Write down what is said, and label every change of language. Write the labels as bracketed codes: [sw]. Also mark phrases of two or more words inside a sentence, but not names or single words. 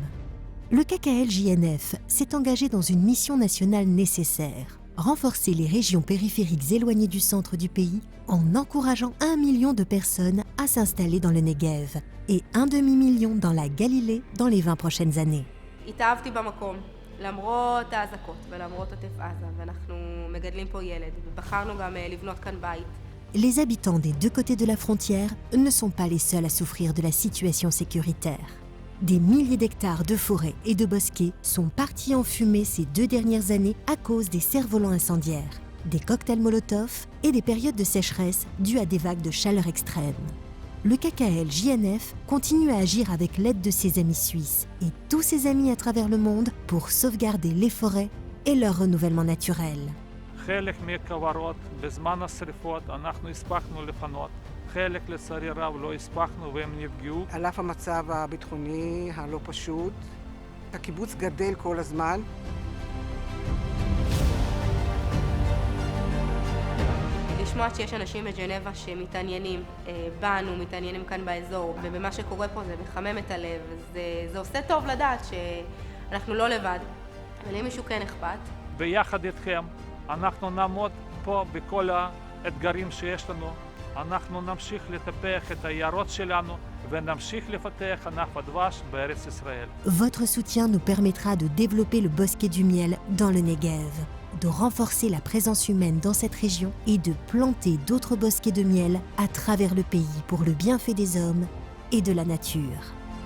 [fr] Le KKL-JNF s'est engagé dans une mission nationale nécessaire, renforcer les régions périphériques éloignées du centre du pays en encourageant 1 million de personnes à s'installer dans le Negev et 1,5 million dans la Galilée dans les 20 prochaines années. [he] התאהבתי במקום, למרות האזעקות ולמרות עוטף עזה, ואנחנו מגדלים פה ילד, ובחרנו גם לבנות כאן בית. [fr] Les habitants des deux côtés de la frontière ne sont pas les seuls à souffrir de la situation sécuritaire. Des milliers d'hectares de forêts et de bosquets sont partis en fumée ces 2 dernières années à cause des cerfs-volants incendiaires, des cocktails Molotov et des périodes de sécheresse dues à des vagues de chaleur extrême. Le KKL-JNF continue à agir avec l'aide de ses amis suisses et tous ses amis à travers le monde pour sauvegarder les forêts et leur renouvellement naturel. [he] חלק מהכוורות בזמן השרפות אנחנו הספקנו לפנות. חלק לצערי רב לא הספקנו והם נפגעו. על אף המצב הביטחוני הלא פשוט, הקיבוץ גדל כל הזמן. לשמוע שיש אנשים בג'נבה שמתעניינים בנו, מתעניינים כאן באזור, ובמה שקורה פה זה מחמם את הלב. זה עושה טוב לדעת שאנחנו לא לבד, אבל אם מישהו כן אכפת. ביחד איתכם אנחנו נעמוד פה בכל האתגרים שיש לנו. אנחנו נמשיך לטפח את היערות שלנו ונמשיך לפתח ענף הדבש בארץ ישראל. [fr] Votre soutien nous permettra de développer le bosquet du miel dans le Negev, de renforcer la présence humaine dans cette région et de planter d'autres bosquets de miel à travers le pays pour le bienfait des hommes et de la nature.